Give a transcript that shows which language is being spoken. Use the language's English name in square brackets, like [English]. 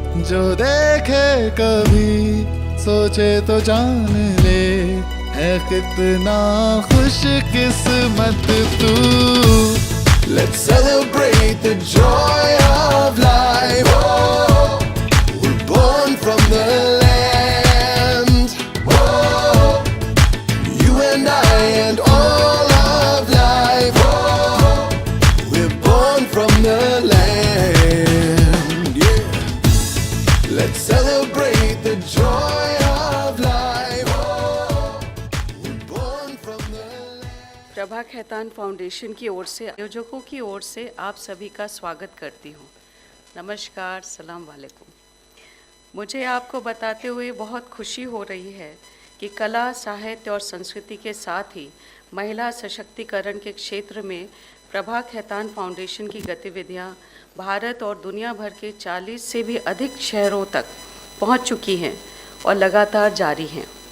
[Hindi] जो देखे कभी सोचे तो जान ले, है कितना खुश किस्मत तू। [English] Let's celebrate the joy of life. Oh, we're born from the land. Oh, you and I and all of life. Oh, we're born from the land. Yeah. Let's celebrate the joy of life. Oh, we're born from the land. [Hindi] Prabha Khetan foundation की ओर से, आयोजकों की ओर से आप सभी का स्वागत करती हूँ। नमस्कार, सलाम वालेकुम। मुझे आपको बताते हुए बहुत खुशी हो रही है कि कला, साहित्य और संस्कृति के साथ ही महिला सशक्तिकरण के क्षेत्र में प्रभा खेतान फाउंडेशन की गतिविधियाँ भारत और दुनिया भर के 40 से भी अधिक शहरों तक पहुँच चुकी हैं और लगातार जारी हैं।